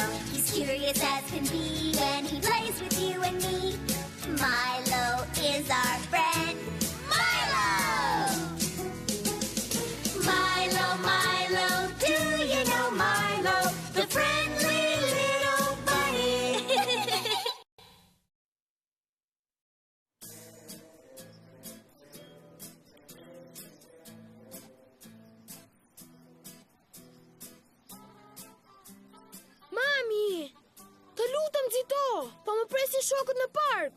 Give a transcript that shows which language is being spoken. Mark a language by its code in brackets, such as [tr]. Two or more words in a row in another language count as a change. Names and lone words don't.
[en] He's curious as can be and he plays with you and me. Milo is our friend. Milo! Milo, Milo, do you know Milo? The friendly little bunny. [sq] Mami, të lutem Zito, po më presin shokët në park.